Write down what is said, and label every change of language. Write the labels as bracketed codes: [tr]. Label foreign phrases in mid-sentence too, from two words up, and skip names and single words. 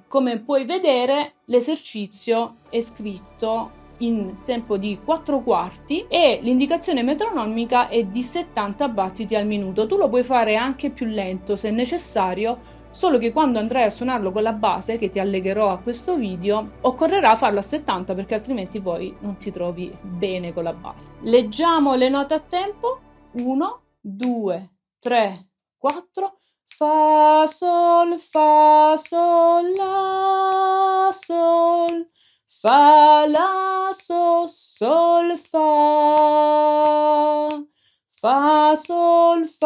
[it] Come puoi vedere, l'esercizio è scritto in tempo di 4 quarti e l'indicazione metronomica è di 70 battiti al minuto. Tu lo puoi fare anche più lento se necessario, solo che quando andrai a suonarlo con la base, che ti allegherò a questo video, occorrerà farlo a 70 perché altrimenti poi non ti trovi bene con la base. Leggiamo le note a tempo. 1, 2, 3, 4. Fa, sol, la, sol, fa, la, sol, fa, sol,